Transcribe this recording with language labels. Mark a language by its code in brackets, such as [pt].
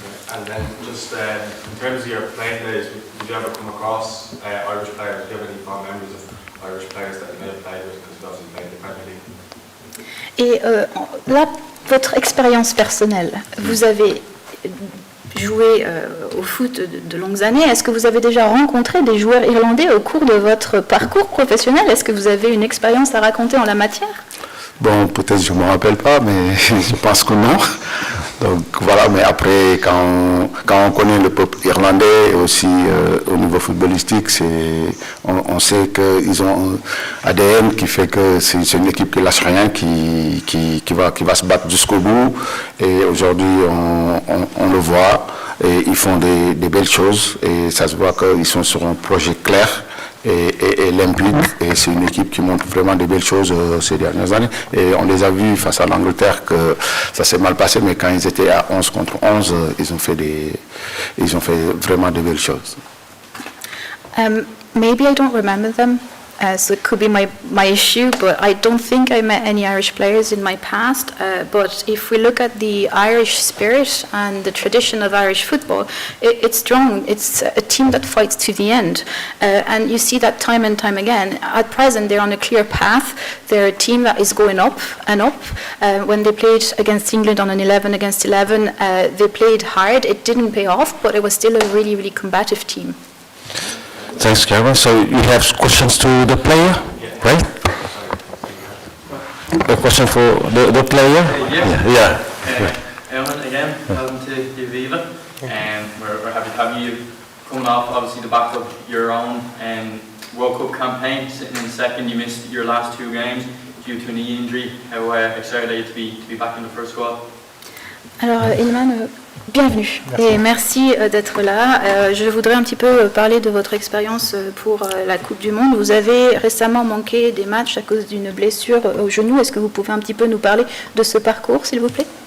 [en] And then just in terms of your playing days, did you ever come across Irish players? Do you have any fond memories of Irish players that you may have played with, because you obviously played in the Premier League? [fr] Et là, votre expérience personnelle, vous avez joué au foot de longues années. Est-ce que vous avez déjà rencontré des joueurs irlandais au cours de votre parcours professionnel? Est-ce que vous avez une expérience à raconter en la matière? Bon, peut-être je ne me rappelle pas, mais je pense que non. Donc voilà, mais après, quand on connaît le peuple irlandais, aussi au niveau footballistique, on sait qu'ils ont un ADN qui fait que c'est une équipe qui lâche rien, qui va se battre jusqu'au bout. Et aujourd'hui, on le voit, et ils font des belles choses, et ça se voit qu'ils sont sur un projet clair et limpide, et c'est une équipe qui montre vraiment des belles choses ces dernières années. Et on les a vus face à l'Angleterre que ça s'est mal passé, mais quand ils étaient à 11 contre 11, ils ont fait vraiment de belles choses. [en] Maybe I don't remember them, so it could be my issue, but I don't think I met any Irish players in my past. But if we look at the Irish spirit and the tradition of Irish football, it's strong. It's a team that fights to the end. And you see that time and time again. At present, they're on a clear path. They're a team that is going up and up. When they played against England on an 11 against 11, they played hard. It didn't pay off, but it was still a really, really combative team. Thanks, Karen. So you have questions to the player, right? A question for the player? Yeah. Iliman, again, welcome to Viva. We're happy to have you coming off, obviously, the back of your own World Cup campaign. Sitting in second, you missed your last two games due to a knee injury. How excited are you to be back in the first squad? [fr] Alors, Iliman, bienvenue et merci d'être là. Je voudrais un petit peu parler de votre expérience pour la Coupe du Monde. Vous avez récemment manqué des matchs à cause d'une blessure au genou. Est-ce que vous pouvez un petit peu nous parler de ce parcours, s'il vous plaît?